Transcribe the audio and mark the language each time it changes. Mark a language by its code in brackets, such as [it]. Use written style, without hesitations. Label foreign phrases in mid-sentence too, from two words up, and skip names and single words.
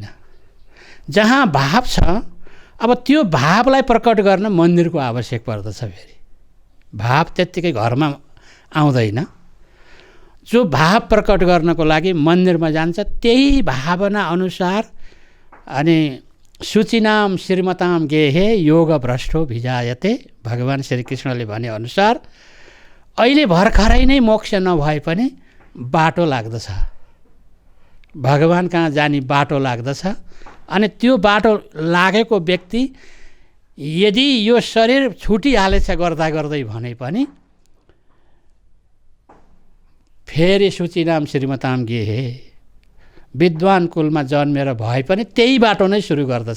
[ne] जहाँ भाव छ, अब त्यो भावलाई प्रकट गर्न मन्दिरको आवश्यक पर्दछ। फेरि भाव त्यत्तिकै घरमा आउँदैन। जो भाव प्रकट गर्नको लागि मन्दिरमा जान्छ, त्यही भावना अनुसार अनि [sa] सूचिनाम श्रीमताम गेहे योग भ्रष्टो भिजायते, [ne] भगवान् श्रीकृष्णले भने अनुसार अहिले भर्खरै नै मोक्ष नभए पनि बाटो लाग्दछ, भगवान् कहाँ जाने बाटो लाग्दछ। अनि त्यो बाटो लागेको व्यक्ति यदि यो शरीर छुटिहालेछ गर्दा गर्दै भने पनि फेरि [sa] सूचिनाम श्रीमताम गेहे, [ne] विद्वान कुलमा जन्मेर भए पनि त्यही बाटो नै सुरु गर्दछ।